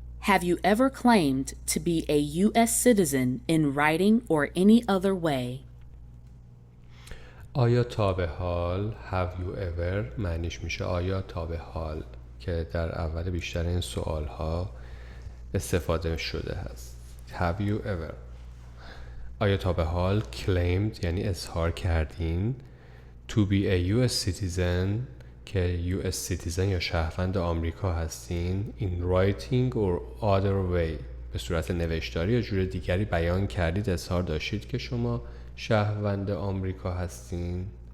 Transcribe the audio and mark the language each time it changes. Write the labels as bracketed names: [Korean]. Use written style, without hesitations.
[English] Have you ever claimed to be a U.S. citizen in writing or any other way? [Persian] آیا تا به حال [English] have you ever [Persian] معنیش میشه آیا تا به حال که در اول بیشتر این سوال ها استفاده شده هست. [English] Have you ever [Persian] آیا تا به حال [English] claimed [Persian] یعنی اظهار کردین [English] to be a U.S. [Persian] citizen که US citizen یا شهروند آمریکا هستین [English] in writing or other way [Persian] به صورت نوشتاری یا جور دیگری بیان کردید اظهار داشتید که شما شهروند آمریکا هستین؟